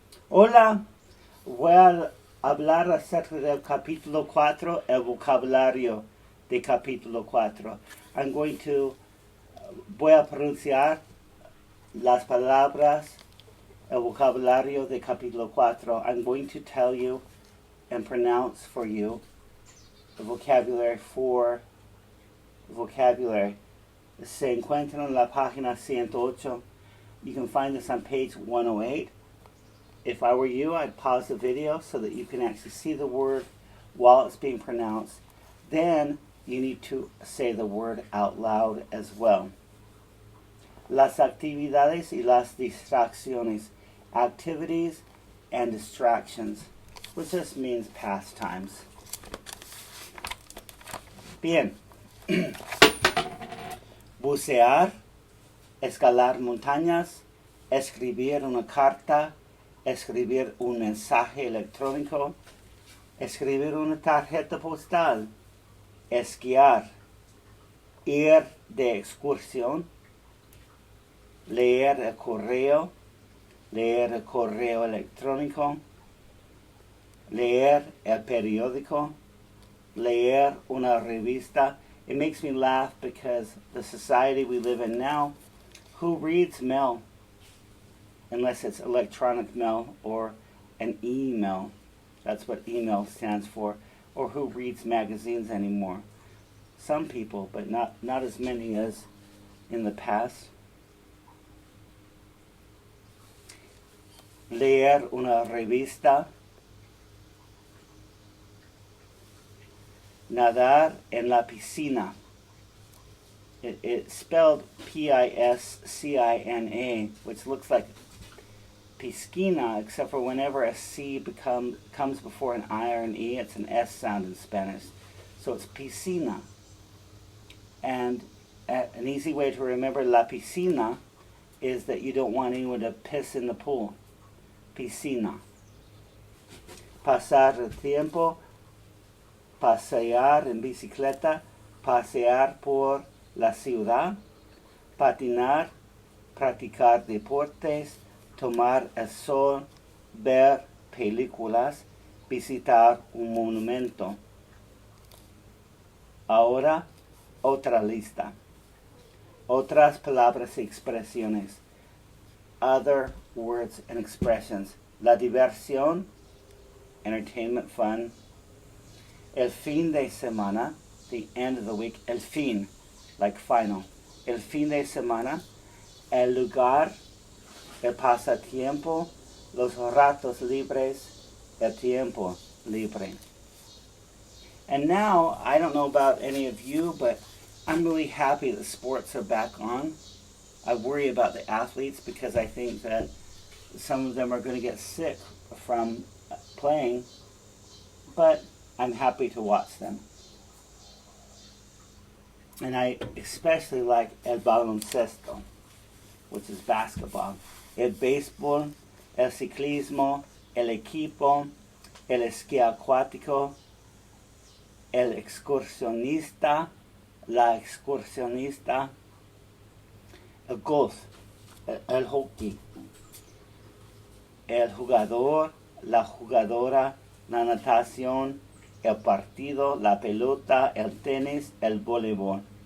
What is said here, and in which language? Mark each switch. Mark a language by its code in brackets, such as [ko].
[es] Hola, voy a hablar acerca del capítulo 4, el vocabulario de capítulo 4. Voy a pronunciar las palabras, el vocabulario de capítulo 4. [en] I'm going to tell you and pronounce for you the vocabulary for vocabulary. [es] Se encuentra en la página 108. [en] You can find this on page 108. If I were you, I'd pause the video so that you can actually see the word while it's being pronounced. Then you need to say the word out loud as well. [es] Las actividades y las distracciones. [en] Activities and distractions, which just means pastimes. [es] Bien. Bucear, escalar montañas, escribir una carta, escribir un mensaje electrónico, escribir una tarjeta postal, esquiar, ir de excursión, leer el correo electrónico, leer el periódico, leer una revista. [en] It makes me laugh because the society we live in now, who reads mail? Unless it's electronic mail or an email. That's what email stands for. Or who reads magazines anymore? Some people, but not as many as in the past. [es] Leer una revista. Nadar en la piscina. [en] It's spelled Piscina, which looks like piscina, except for whenever a C comes before an I or an E, it's an S sound in Spanish. So it's piscina. And an easy way to remember la piscina is that you don't want anyone to piss in the pool. [es] Piscina. Pasar el tiempo, pasear en bicicleta, pasear por la ciudad, patinar, practicar deportes, tomar el sol, ver películas, visitar un monumento. Ahora, otra lista. Otras palabras y expresiones. [en] Other words and expressions. [es] La diversión, [en] entertainment, fun. [es] El fin de semana, [en] the end of the week. El fin, like final. [es] El fin de semana. El lugar, el pasatiempo, los ratos libres, el tiempo libre. [en] And now, I don't know about any of you, but I'm really happy that sports are back on. I worry about the athletes because I think that some of them are going to get sick from playing, but I'm happy to watch them. And I especially like [es] el baloncesto, [en] which is basketball. [es] El béisbol, el ciclismo, el equipo, el esquí acuático, el excursionista, la excursionista, el golf, el hockey, el jugador, la jugadora, la natación, el partido, la pelota, el tenis, el voleibol.